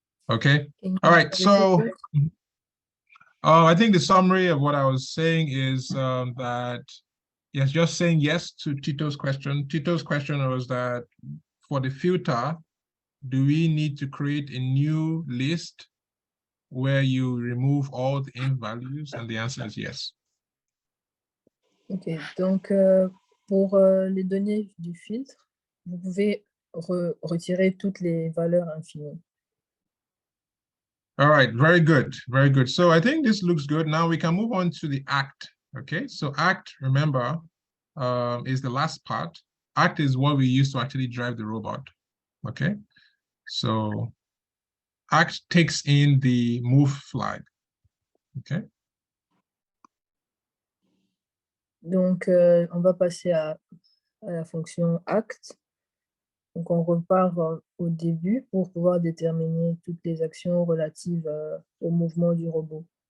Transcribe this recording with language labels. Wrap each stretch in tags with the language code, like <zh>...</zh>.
<en>Okay. All right. So I think the summary of what I was saying is that, yes, just saying yes to Tito's question. Tito's question was that for the filter, do we need to create a new list where you remove all the inf values? And the answer is yes.</en> <fr>Ok, donc pour les données du filtre, vous pouvez retirer toutes les valeurs infinies.</fr> <en>All right, very good, very good. So I think this looks good. Now we can move on to the act. Okay, so act, remember, is the last part. Act is what we use to actually drive the robot. Okay, so act takes in the move flag. Okay.</en> <fr>Donc on va passer à la fonction act. Donc on repart au début pour pouvoir déterminer toutes les actions relatives au mouvement du robot.</fr>